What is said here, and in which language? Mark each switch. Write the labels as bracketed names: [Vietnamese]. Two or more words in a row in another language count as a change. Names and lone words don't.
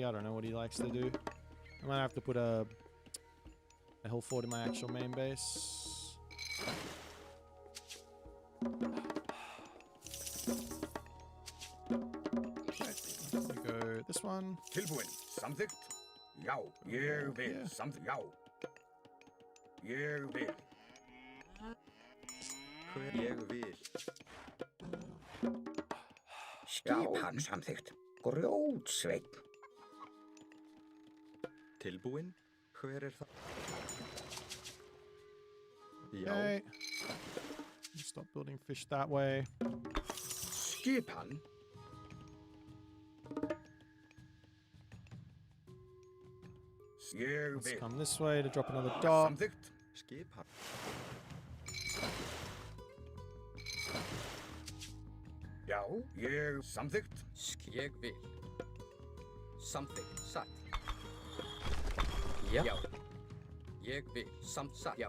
[English] I don't know what he likes to do. I might have to put a hill fort in my actual main base. Okay, go this one. Something. Yow. Something. Yow. [Icelandic] Skipan samþykkt. Grjótsveinn. Tilbúin? Hver það? [English] Okay. Stop building fish that way. [Icelandic] Skipan. [English] Let's come this way to drop another dock. [Icelandic] Samþykkt. Skipan. Já, ég samþykkt. Ég vil. Samþykkt. Satt. Já. Ég vil. Satt. Já.